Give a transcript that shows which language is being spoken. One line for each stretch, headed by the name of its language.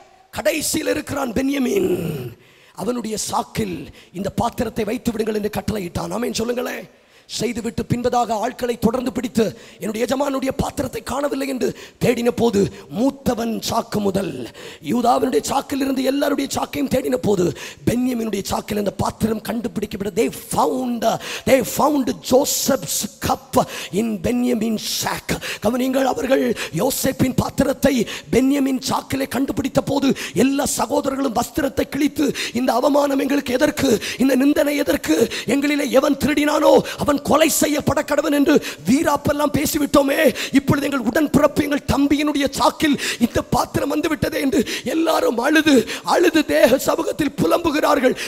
Tamil: கடைசியில் இருக்கிறான் பென்யமீன். அவனுடைய சாக்கில் இந்த பாத்திரத்தை வைத்து விடுங்கள் என்று கட்டளையிட்டான். ஆமென் சொல்லுங்களேன். செய்துவிட்டு பின்பதாக ஆட்களை தொடர்ந்து பிடித்து என்னுடைய எஜமானுடைய பாத்திரத்தை காணவில்லை என்று தேடின போது மூத்தவன் சாக்கு முதல் யூதாவினுடைய சாக்கில் இருந்து எல்லாருடைய சாக்கையும் தேடின போது பென்யமீனுடைய சாக்கில் இந்த பாத்திரம் கண்டுபிடிக்கப்பட்ட.
English: they found Joseph's cup in Benjamin's sack.
Tamil: கவனிங்கள், அவர்கள் யோசேப்பின் பாத்திரத்தை பென்யமீன் சாக்கிலே கண்டுபிடித்த போது எல்லா சகோதரர்களும் வஸ்திரத்தை கிழித்து, இந்த அவமானம் எங்களுக்கு எதற்கு, இந்த நிந்தனை எதற்கு, எங்களிலே எவன் திருடினானோ அவன் கொலை செய்யப்பட கடவன் என்று வீராப்பெல்லாம் பேசிவிட்டோமே, இப்பொழுது எங்கள் உடன்பிறப்பு எங்கள் தம்பியினுடைய சாக்கில் இந்த பாத்திரம் வந்து விட்டதே என்று எல்லாரும் அழுது தேக சமூகத்தில் புலம்புகிறார்கள்.